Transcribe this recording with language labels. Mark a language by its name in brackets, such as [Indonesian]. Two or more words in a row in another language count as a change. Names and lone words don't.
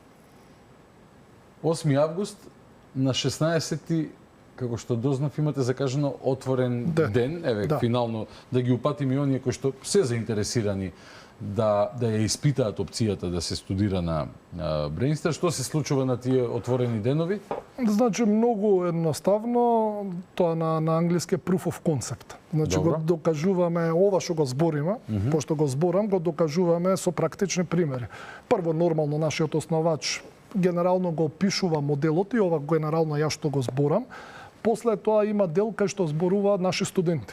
[Macedonian] 8 август на 16 како што дознав имате закажано отворен ден, еве финално да ги упатиме оние кои што се заинтересирани да ја испитаат опцијата да се студира на Brainster. Што се случува на тие отворени денови? Значи многу едноставно, тоа на англиски [English] proof of concept. [Macedonian] Значи Добро. го докажуваме ова што го збориме, пошто го зборам, го докажуваме со практични примери. Прво нормално нашиот основач генерално го опишува моделот и ова генерално ја што го зборам. После тоа има дел кај што зборуваат наши студенти.